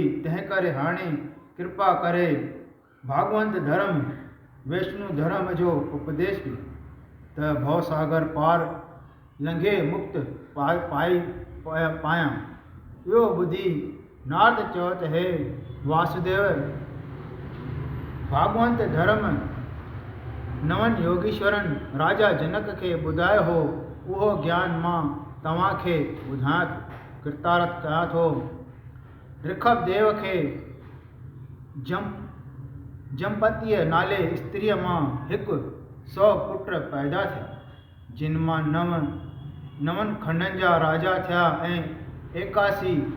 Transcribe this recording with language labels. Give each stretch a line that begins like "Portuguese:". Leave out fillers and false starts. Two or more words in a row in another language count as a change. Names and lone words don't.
Sindhi: तंहिं करे हाणे कृपा करे भागवंत धर्म वैष्णु धर्म जो उपदेश ॾियो त भवसागर पार लंघे मुक्त पायां। इहो ॿुधी नारद चयो त हे वासुदेव, भागवंत धर्म 9 योगीश्वरनि राजा जनक खे ॿुधायो हो, उहो ज्ञान मां तव्हांखे ॿुधायां थो, कृतार्थ कयां थो। ऋषभ देव खे जमपतीअ नाले स्त्रीअ मां 100 पुट पैदा थिया, जिन मां 9 खंडनि जा राजा थिया ऐं 91